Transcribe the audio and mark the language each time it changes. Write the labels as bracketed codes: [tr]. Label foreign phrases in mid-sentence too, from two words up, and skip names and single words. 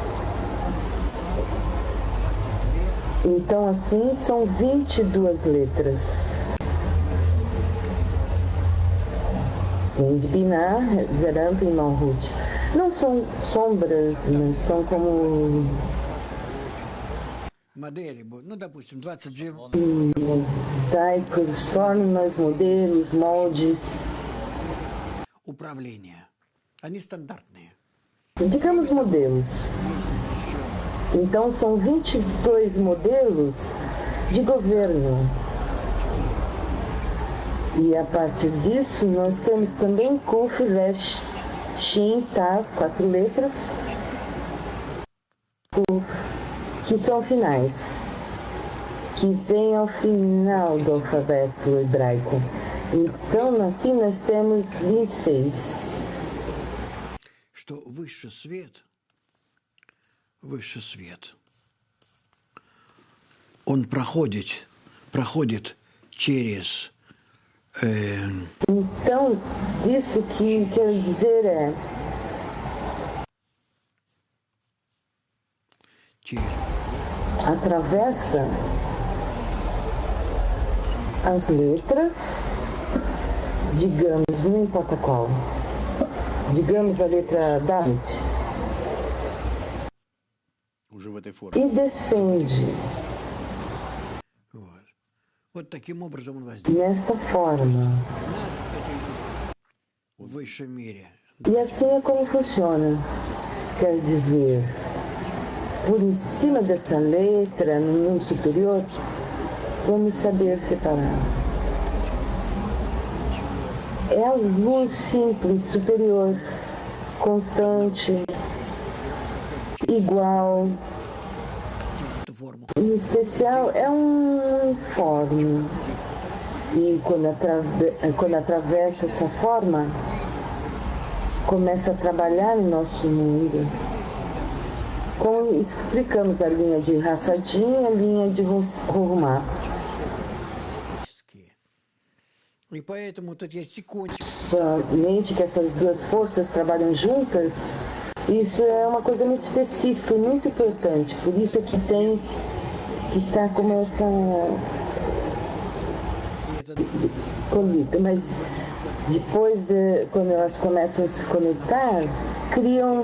[pt] Então, assim, são 22 letras. Em Binah, Zeranpin e Malhut. Não são sombras, mas são como [ru] Модели, ну, допустим, 22 [pt] mosaicos, formas, modelos, moldes. [ru] управления. Они стандартные. [pt] Digamos modelos. Então são 22 modelos de governo. E a partir disso nós temos também Kuf, Resh, Shin, Tav, 4 letras, que são finais, que vêm ao final do alfabeto hebraico. Então assim nós temos 26. [ru] Что высший свет, он проходит через [pt] Então, isso que quero dizer é, [ru] через [pt] atravessa as letras, digamos, não importa qual, digamos a letra Dalet, [ru] Уже в этой форме. [pt] e descende [ru] вот. Вот таким образом он воздействует [pt] nesta forma. [ru] в высшем мире. [pt] E assim é como funciona. Quer dizer, por em cima dessa letra, no mundo superior, vamos saber separar. É a luz simples, superior, constante, igual. [ru] Эту форму. [pt] Em especial, é um forma. E quando atravessa essa forma, começa a trabalhar no nosso mundo. Como explicamos a linha de Hassadim e a linha de Hormá. [ru] И поэтому тут есть секундочка. [pt] Somente que essas duas forças trabalham juntas, isso é uma coisa muito específica e muito importante. Por isso é que tem que estar como essa colita. Mas depois, quando elas começam a se conectar, criam.